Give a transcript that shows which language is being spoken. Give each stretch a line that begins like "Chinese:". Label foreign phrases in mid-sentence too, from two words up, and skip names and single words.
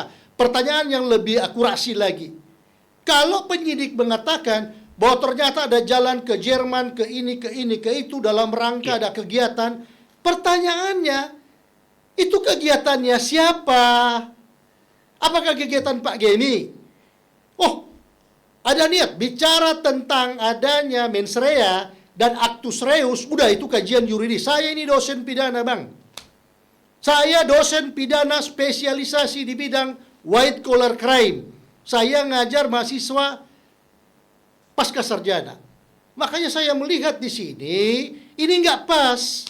Indonesian: Pertanyaan yang lebih akurasi lagi. Kalau penyidik mengatakan bahwa ternyata ada jalan ke Jerman, ke ini, ke itu, dalam rangka ada kegiatan, pertanyaannya, itu kegiatannya siapa? Apakah kegiatan Pak Gemi? Oh, ada niat bicara tentang adanya
Latin: mens rea
Indonesian: dan
Latin: actus reus,
Indonesian: udah itu kajian yuridis. Saya ini dosen pidana, Bang. Saya dosen pidana spesialisasi di bidang
English: white collar crime.
Indonesian: Saya ngajar mahasiswa pasca sarjana. Makanya saya melihat di sini, ini nggak pas.